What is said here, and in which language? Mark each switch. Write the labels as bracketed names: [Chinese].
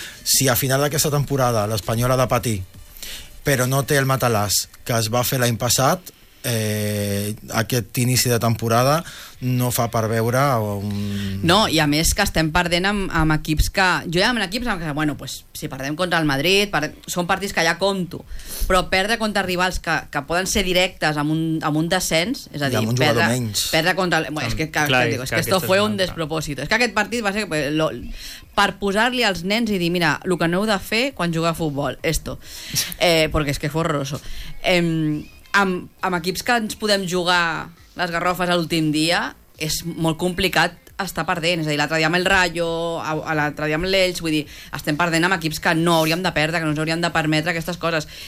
[Catalan] Si al final d'aquesta temporada l'Espanyol ha de patir però no té el matalàs que es va fer l'any passat, aquest inici de temporada no fa per veure... No, i a més que estem perdent amb equips que... Jo ja amb equips que, bueno, pues, si perdem contra el Madrid, són partits que ja compto, però perdre contra rivals que poden ser directes amb un descens, és a dir, amb un jugador menys. Perdre contra... [Spanish] Bueno, [Catalan] és que [Spanish] esto fue un despropósito. [Catalan] És que aquest partit va ser... per posar-li als nens i dir, mira, el que no heu de fer quan jugar a futbol, esto. Perquè és que fos horroroso. Amb equips que ens podem jugar les garrofes a l'últim dia, és molt complicat estar perdent. És a dir, l'altre dia amb el Rayo, l'altre dia amb l'Elx, vull dir, estem perdent amb equips que no hauríem de perdre, que no ens hauríem de permetre aquestes coses.